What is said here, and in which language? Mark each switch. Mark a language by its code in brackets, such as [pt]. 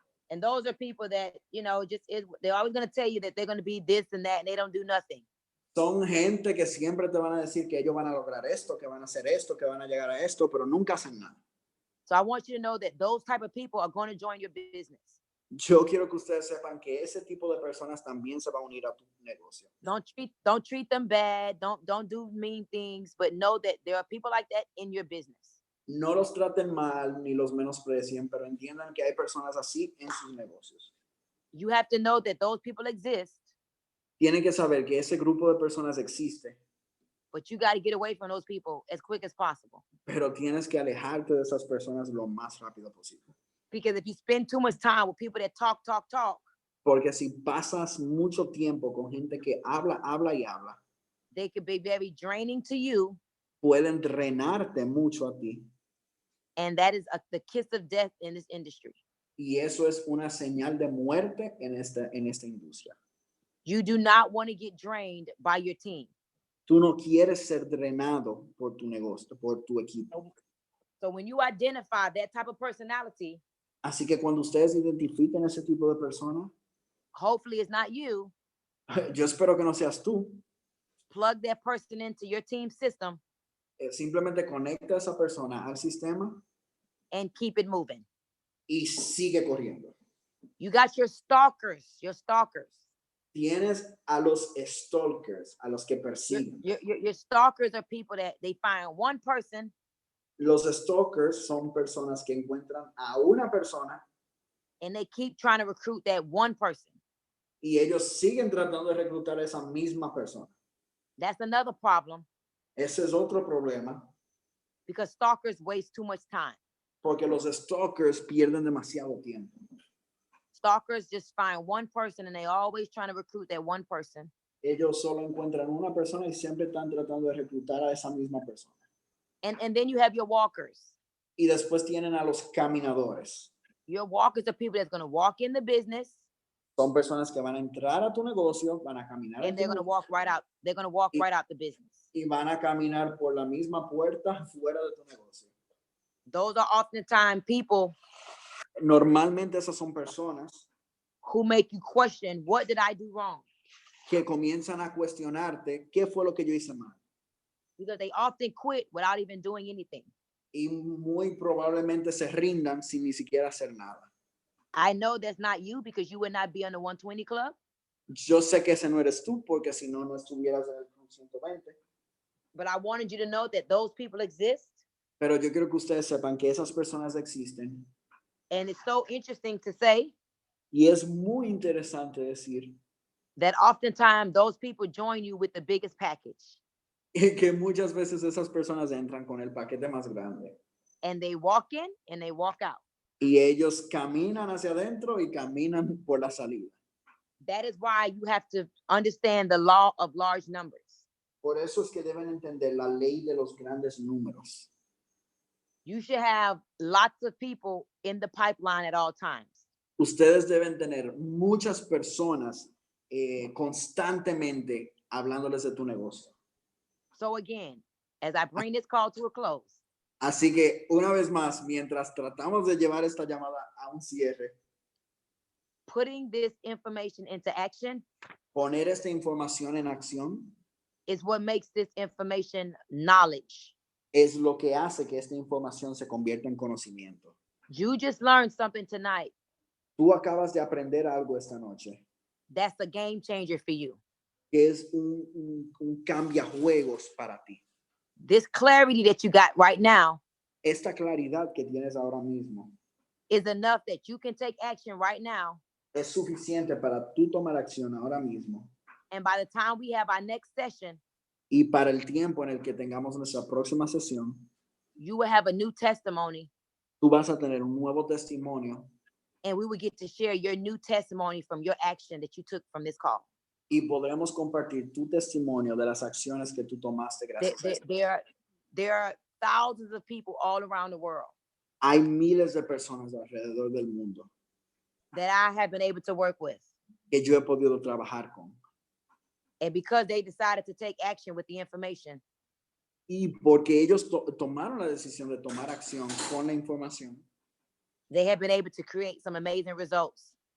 [en] And those are people that, they're always going to tell you that they're going to be this and that, and they don't do nothing. [es] Son gente que siempre te van a decir que ellos van a lograr esto, que van a hacer esto, que van a llegar a esto, pero nunca hacen nada. [en] So I want you to know that those type of people are going to join your business. [es] Yo quiero que ustedes sepan que ese tipo de personas también se va a unir a tu negocio. [en] Don't treat them bad. Don't do mean things, but know that there are people like that in your business. [es] No los traten mal ni los menosprecien, pero entiendan que hay personas así en sus negocios. [en] You have to know that those people exist. [es] Tienen que saber que ese grupo de personas existe. [en] But you got to get away from those people as quick as possible. [es] Pero tienes que alejarte de esas personas lo más rápido posible. [en] Because if you spend too much time with people that talk, [es] porque si pasas mucho tiempo con gente que habla, [en] they could be very draining to you. [es] pueden drenarte mucho a ti. [en] And that is the kiss of death in this industry. [es] Y eso es una señal de muerte en esta industria. [en] You do not want to get drained by your team. [es] Tú no quieres ser drenado por tu negocio, por tu equipo. [en] So when you identify that type of personality, [es] Así que cuando ustedes identifiquen ese tipo de persona, [en] hopefully it's not you, [es] yo espero que no seas tú. [en] plug that person into your team system [es] Simplemente conecta a esa persona al sistema [en] and keep it moving. [es] y sigue corriendo. [en] You got your stalkers, your stalkers. [es] Tienes a los stalkers, a los que persiguen. [en] Your stalkers are people that they find one person. [es] Los stalkers son personas que encuentran a una persona [en] And they keep trying to recruit that one person. [es] y ellos siguen tratando de reclutar a esa misma persona. [en] That's another problem. [es] Ese es otro problema [en] Because stalkers waste too much time. [es] porque los stalkers pierden demasiado tiempo. [en] Stalkers just find one person and they always trying to recruit that one person. [es] Ellos solo encuentran una persona y siempre están tratando de reclutar a esa misma persona. [en] And then you have your walkers. [es] Y después tienen a los caminadores. [en] Your walkers are people that's going to walk in the business. [es] Son personas que van a entrar a tu negocio, van a caminar [en] And they're going to walk right out. They're going to walk right out the business. [es] y van a caminar por la misma puerta fuera de tu negocio. [en] Those are oftentimes people [es] Normalmente esas son personas [en] who make you question, what did I do wrong? [es] que comienzan a cuestionarte qué fue lo que yo hice mal. [en] Because they often quit without even doing anything. [es] Y muy probablemente se rindan sin ni siquiera hacer nada. [en] I know that's not you because you would not be on the 120 club. [es] Yo sé que ese no eres tú porque si no, no estuvieras en el Club 120. [en] But I wanted you to know that those people exist. [es] Pero yo quiero que ustedes sepan que esas personas existen. [en] And it's so interesting to say [es] Y es muy interesante decir [en] that oftentimes those people join you with the biggest package. [es] que muchas veces esas personas entran con el paquete más grande. [en] And they walk in and they walk out. [es] Y ellos caminan hacia adentro y caminan por la salida. [en] That is why you have to understand the law of large numbers. [es] Por eso es que deben entender la ley de los grandes números. [en] You should have lots of people in the pipeline at all times. [es] Ustedes deben tener muchas personas constantemente hablándoles de tu negocio. [en] So again, as I bring this call to a close, [es] Así que una vez más, mientras tratamos de llevar esta llamada a un cierre, [en] putting this information into action [es] poner esta información en acción [en] is what makes this information knowledge. [es] es lo que hace que esta información se convierta en conocimiento. [en] You just learned something tonight. [es] Tú acabas de aprender algo esta noche, [en] That's a game changer for you. [es] que es un cambiajuegos para ti. [en] This clarity that you got right now [es] Esta claridad que tienes ahora mismo [en] is enough that you can take action right now. [es] es suficiente para tú tomar acción ahora mismo. [en] And by the time we have our next session, [es] Y para el tiempo en el que tengamos nuestra próxima sesión, [en] you will have a new testimony [es] tú vas a tener un nuevo testimonio [en] and we will get to share your new testimony from your action that you took from this call. [es] y podremos compartir tu testimonio de las acciones que tú tomaste gracias a esto. [en] There are thousands of people all around the world [es] Hay miles de personas alrededor del mundo [en] that I have been able to work with. [es] que yo he podido trabajar con. [en] And because they decided to take action with the information, [es] Y porque ellos tomaron la decisión de tomar acción con la información, [en] they have been able to create some amazing results,